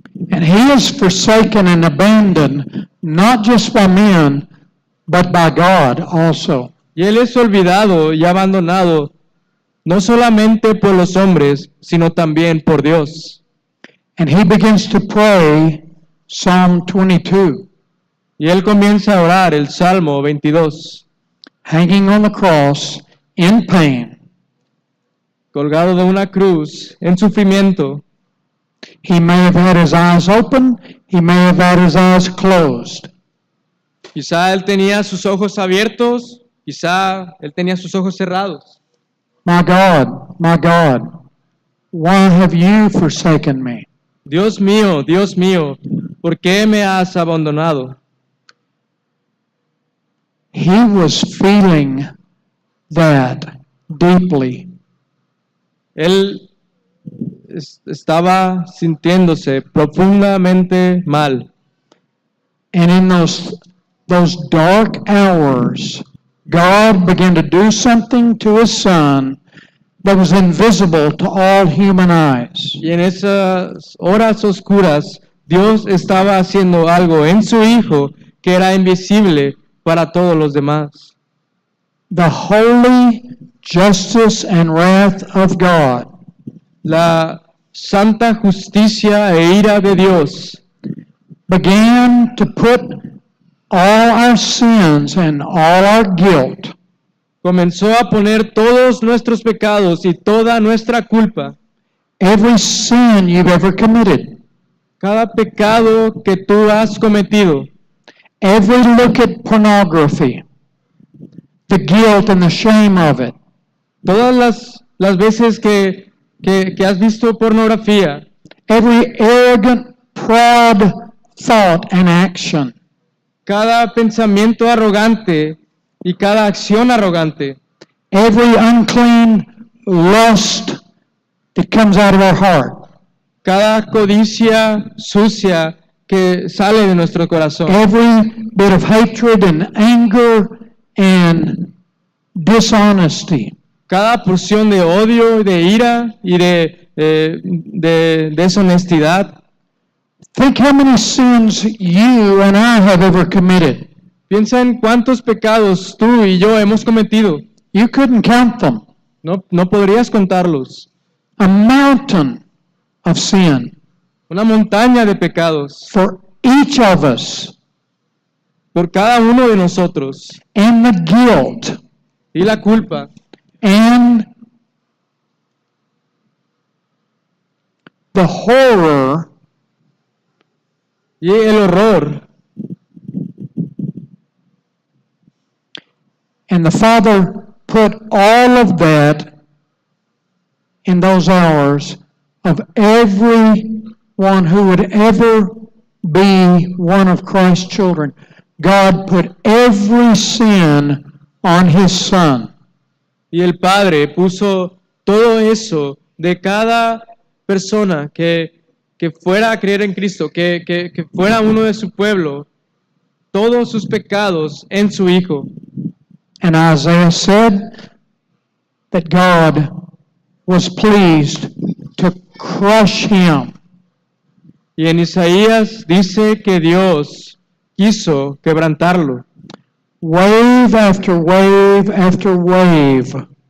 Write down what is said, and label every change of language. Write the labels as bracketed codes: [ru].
[en] And he is forsaken and abandoned, not just by men, but by God also. [es] Y Él es olvidado y abandonado, no solamente por los hombres, sino también por Dios. [en] And he begins to pray Psalm 22, [es] Y Él comienza a orar el Salmo 22, [en] hanging on the cross in pain. [es] colgado de una cruz, en sufrimiento. [en] He may have had his eyes open, he may have had his eyes closed. [es] Quizá Él tenía sus ojos abiertos, quizá Él tenía sus ojos cerrados. [en] My God, why have you forsaken me? [es] Dios mío, ¿por qué me has abandonado? [en] He was feeling that deeply. [es] Él estaba sintiéndose profundamente mal. [en] And in those dark hours, God began to do something to his son that was invisible to all human eyes. [es] Y en esas horas oscuras, Dios estaba haciendo algo en su Hijo que era invisible para todos los demás. [en] The holy justice and wrath of God [es] La santa justicia e ira de Dios [en] began to put all our sins and all our guilt [es] comenzó a poner todos nuestros pecados y toda nuestra culpa, [en] every sin you've ever committed, [es] cada pecado que tú has cometido, [en] every look at pornography, the guilt and the shame of it, [es] todas las veces que has visto pornografía, [en] every arrogant, proud thought and action, [es] cada pensamiento arrogante y cada acción arrogante, [en] every unclean lust that comes out of our heart, [es] cada codicia sucia que sale de nuestro corazón, [en] every bit of hatred and anger and dishonesty, [es] cada porción de odio, de ira y de deshonestidad. [en] Think how many sins you and I have ever committed. [es] Piensa en cuántos pecados tú y yo hemos cometido. [en] You couldn't count them. [es] No podrías contarlos. [en] A mountain of sin [es] Una montaña de pecados [en] for each of us, [es] por cada uno de nosotros. [en] and the guilt [es] Y la culpa [en] and the horror [es] y el horror. [en] And the Father put all of that in those hours of everyone who would ever be one of Christ's children. God put every sin on his Son. [es] Y el Padre puso todo eso de cada persona que fuera a creer en Cristo, que fuera uno de su pueblo, todos sus pecados en su Hijo. [en] And Isaiah said that God was pleased to crush him. [es] Y en Isaías dice que Dios quiso quebrantarlo. [en] Wave after wave after wave